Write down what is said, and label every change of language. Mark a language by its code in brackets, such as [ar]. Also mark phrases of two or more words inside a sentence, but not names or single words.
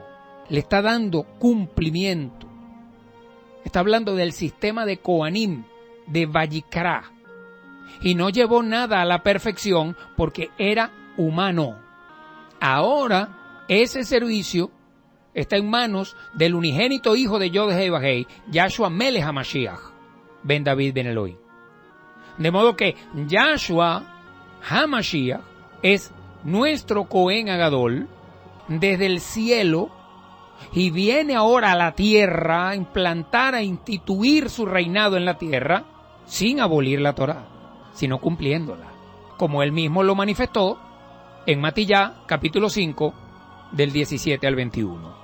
[es] Le está dando cumplimiento. Está hablando del sistema de Kohanim, de Vayikra. Y no llevó nada a la perfección porque era humano. Ahora, ese servicio está en manos del unigénito hijo de Yod Hei Vahei, Yahshua [he] מלך המשיח, בן דוד בן אלהי. [es] De modo que Yahshua HaMashiach es nuestro [he] כהן הגדול [es] desde el cielo y viene ahora a la tierra a implantar, a instituir su reinado en la tierra sin abolir la Torá, sino cumpliéndola, como él mismo lo manifestó en Matillá, capítulo 5, del 17 al 21.